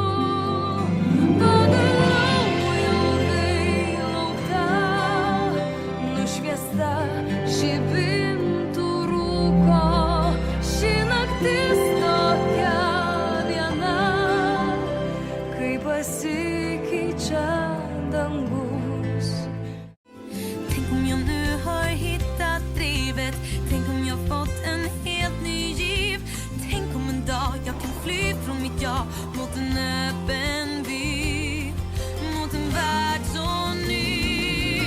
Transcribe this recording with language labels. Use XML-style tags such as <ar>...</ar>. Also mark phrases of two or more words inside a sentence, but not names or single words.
<lt>Pagaliau ilgai laukta, nušviesta žibintų rūko, ši naktis tokia viena, kai pasikeičia dangus.</lt> <sv>Tänk om jag nu har hittat drivet, tänk om jag fått en helt ny giv. Tänk om en dag jag kan fly från mitt jag mot en öppen vy, mot en värld så ny.</sv>